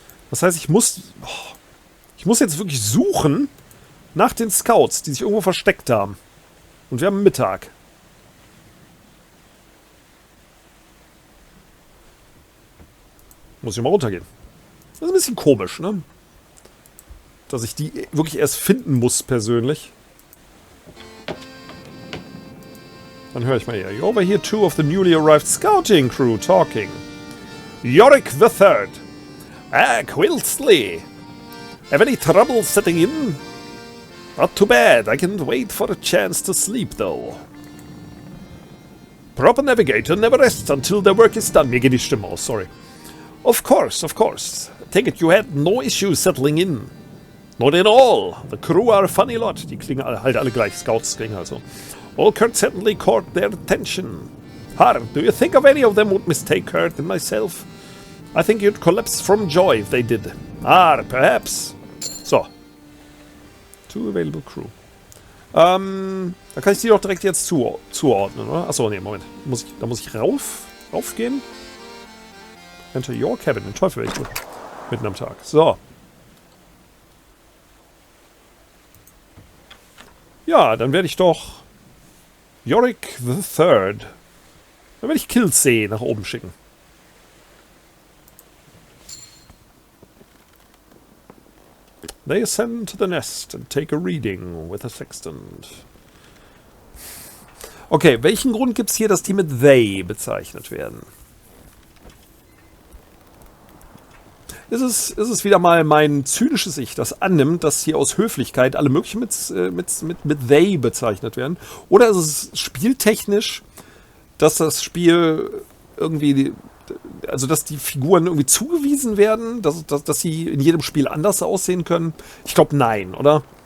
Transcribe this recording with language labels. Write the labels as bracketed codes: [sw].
[de] Das heißt, ich muss jetzt wirklich suchen nach den Scouts, die sich irgendwo versteckt haben. Und wir haben Mittag. Muss ich mal runtergehen. Das ist ein bisschen komisch, ne? Dass ich die wirklich erst finden muss, persönlich. Dann höre ich mal hier. [en] You overhear two of the newly arrived scouting crew talking. Yorick the Third. Quilsley. Have any trouble setting in? Not too bad. I can wait for a chance to sleep, though. Proper navigator never rests until their work is done. [de] Mir geht die Stimme aus, sorry. [en] Of course, of course. Take it you had no issue settling in. Not at all. The crew are a funny lot. [de] Die klingen halt alle gleich. Scouts klingen also. [en] All Kurt certainly caught their attention. Har, do you think of any of them would mistake Kurt and myself? I think you'd collapse from joy if they did. Perhaps. So. Two available crew. [de] Da kann ich die doch direkt jetzt zuordnen, oder? Achso, nee, Moment. Da muss ich raufgehen. [en] Enter your cabin. [de] Den Teufel werde ich tun. Mitten am Tag. So. Ja, dann werde ich doch Yorick the Third. Dann werde ich Killsee nach oben schicken. [en] They ascend to the nest and take a reading with a sextant. [de] Okay, welchen Grund gibt es hier, dass die mit they bezeichnet werden? Ist es wieder mal mein zynisches Ich, das annimmt, dass hier aus Höflichkeit alle möglichen mit they bezeichnet werden? Oder ist es spieltechnisch, dass das Spiel irgendwie, also dass die Figuren irgendwie zugewiesen werden, dass sie in jedem Spiel anders aussehen können? Ich glaube, nein, oder?